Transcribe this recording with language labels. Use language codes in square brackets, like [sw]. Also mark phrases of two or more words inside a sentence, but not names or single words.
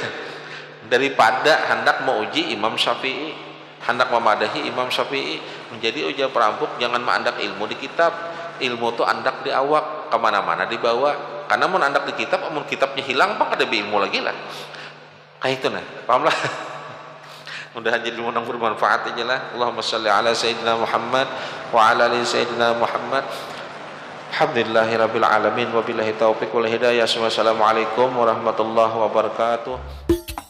[id] Daripada hendak mau uji Imam Syafi'i, hendak memadahi Imam Syafi'i, menjadi ujar perampok jangan mengandak ilmu di kitab. [bjn] Ilmu tuh andak di awak, kemana-mana dibawa. Karena mau andak di kitab, amun kitabnya hilang, pak ada ilmu lagi lah. Kayak itu nah, paham lah. [id] Mudah-mudahan jadi ilmu yang bermanfaat aja lah. [ar] اللهم صل على سيدنا محمد وعلى آل سيدنا محمد. الحمد لله رب العالمين وبالله التوفيق والهداية. والسلام عليكم ورحمة الله وبركاته.